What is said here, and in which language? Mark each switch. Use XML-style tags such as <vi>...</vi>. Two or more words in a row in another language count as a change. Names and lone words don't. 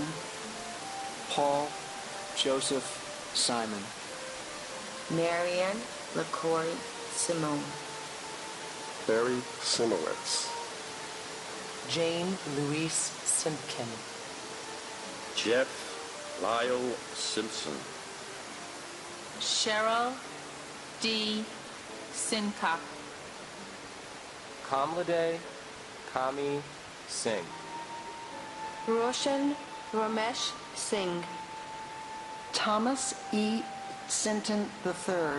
<en>Paul Joseph Simon. Marianne LaCoy Simone. Barry Simowitz. Jane Louise Simpkin. Jeff Lyle Simpson. Cheryl D. Sincock. Kamlade Kami Singh. Roshan Ramesh Singh. Thomas E. Sinton III.</en>